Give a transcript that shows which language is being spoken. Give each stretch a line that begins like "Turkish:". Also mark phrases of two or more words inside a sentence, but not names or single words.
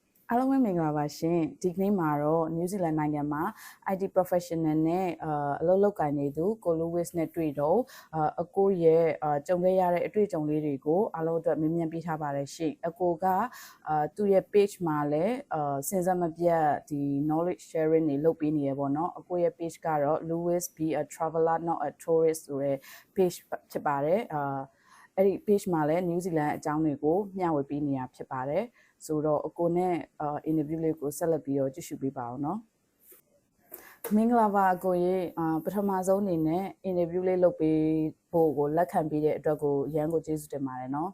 Burmese: အားလုံးပဲမင်္ဂလာပါရှင်ဒီကနေ့မှာတော့ New Zealand နိုင်ငံမှာ
English: IT professional
Burmese: နဲ့အလုပ်လုပ်ကိုင်နေသူကိုလူဝစ်နဲ့တွေ့တော့အကိုရဲ့ကြုံခဲ့ရ တဲ့အတွေ့အကြုံလေးတွေကိုအားလုံးအတွက်မြင်မြန်ပြထားပါတယ်ရှင်အကိုကသူ့ရဲ့ page မှာလည်းစဉ်ဆက်မပြတ်ဒီ knowledge sharing တွေလုပ်ပေးနေရပေါ့နော်အကိုရဲ့ page ကတော့ Louis be a traveler not a tourist ဆိုတဲ့ page ဖြစ်ပါတယ်အဲ့ဒီ page မှာလည်း New Zealand အကြောင်းတွေကိုမျှဝေပေးနေတာဖြစ်ပါတယ်ဆိုတော့အကိုနဲ့ interview လေးကိုဆက်လက်ပြီးတော့ကြည့်ရှုပေးပါအောင်เนาะမင်္ဂလာပါအကိုရေပထမဆုံးအနေနဲ့ interview လေးလုပ်ပေးဖို့ကိုလက်ခံပေးတဲ့အတွက်ကိုရန်ကိုကျေးဇူးတင်ပါတယ်เนาะ